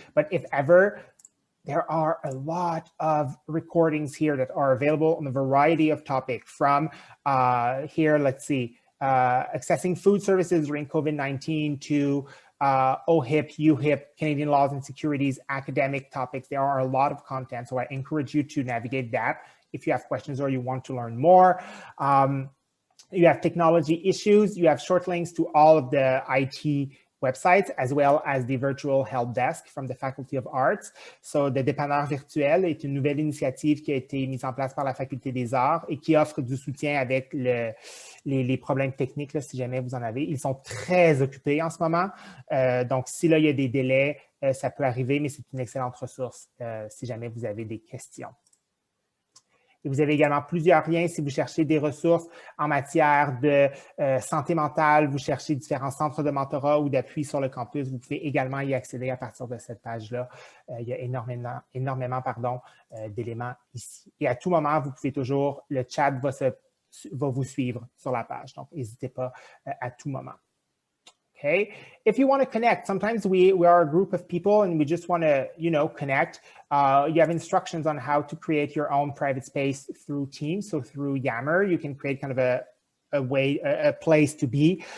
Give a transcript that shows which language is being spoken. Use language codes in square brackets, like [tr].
[en] But if ever, there are a lot of recordings here that are available on a variety of topics from here, let's see, accessing food services during COVID-19 to OHIP, UHIP, Canadian laws and securities, academic topics. There are a lot of content, so I encourage you to navigate that if you have questions or you want to learn more. You have technology issues. You have short links to all of the IT websites, as well as the virtual help desk from the Faculty of Arts. So, the [fr] dépanneur virtuel est une nouvelle initiative qui a été mise en place par la Faculté des Arts et qui offre du soutien avec les problèmes techniques, là, si jamais vous en avez. Ils sont très occupés en ce moment. Donc, si là, il y a des délais, ça peut arriver, mais c'est une excellente ressource si jamais vous avez des questions. Et vous avez également plusieurs liens si vous cherchez des ressources en matière de santé mentale, vous cherchez différents centres de mentorat ou d'appui sur le campus, vous pouvez également y accéder à partir de cette page-là. Il y a énormément d'éléments ici. Et à tout moment, vous pouvez toujours, le chat va vous suivre sur la page. Donc, n'hésitez pas à tout moment. [en] Okay, if you want to connect, sometimes we are a group of people and we just want to, connect. You have instructions on how to create your own private space through Teams. So through Yammer, you can create kind of a place to be.